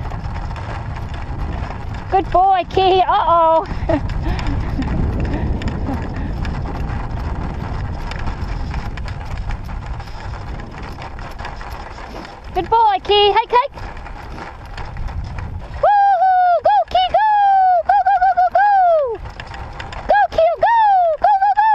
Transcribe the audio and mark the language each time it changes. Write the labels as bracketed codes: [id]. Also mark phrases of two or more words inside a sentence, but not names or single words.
[en] Good boy, Key. Uh-oh. Good boy, Key. Hike, hike. Woo-hoo! Go, Key, go! Go, go, go, go, go! Go, Key, go! Go, go, go!